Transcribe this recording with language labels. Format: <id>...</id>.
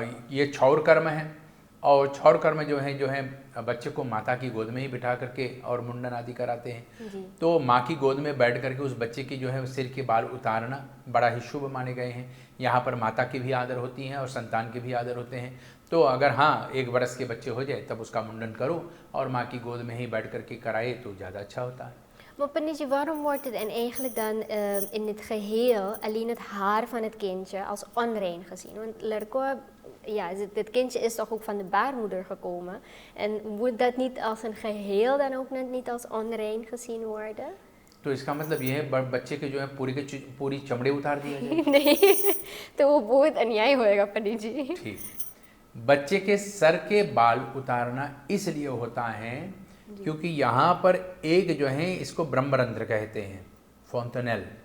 <hi>ये क्षौर कर्म है, और क्षौर कर्म जो है बच्चे को माता की गोद में ही बिठा करके और मुंडन आदि कराते हैं। तो माँ की गोद में बैठ करके उस बच्चे की जो है सिर के बाल उतारना बड़ा ही शुभ माने गए हैं। यहाँ पर माता की भी आदर होती है और संतान के भी आदर होते हैं। तो अगर हाँ 1 वर्ष के बच्चे हो जाए तब उसका मुंडन करो और माँ की गोद में ही बैठ करके कराए तो ज़्यादा अच्छा होता है।</hi> <nl>Maar पंडित जी, waarom wordt het en eigenlijk dan in het geheel alleen het haar van het kindje als onrein gezien? Want Lerko, ja, dit kindje is toch ook van de baarmoeder gekomen. En moet dat niet als een geheel dan ook niet als onrein gezien worden?</nl> <hi>तो इसका मतलब ये है बच्चे के जो है पूरी चमड़े उतार दिया जाए? नहीं, तो वो बहुत अन्याय होएगा पंडित जी। ठीक, बच्चे के सर के बाल उतारना इसलिए होता है क्योंकि यहाँ पर एक जो है इसको ब्रह्मरंध्र कहते हैं, फोंटनेल।</hi>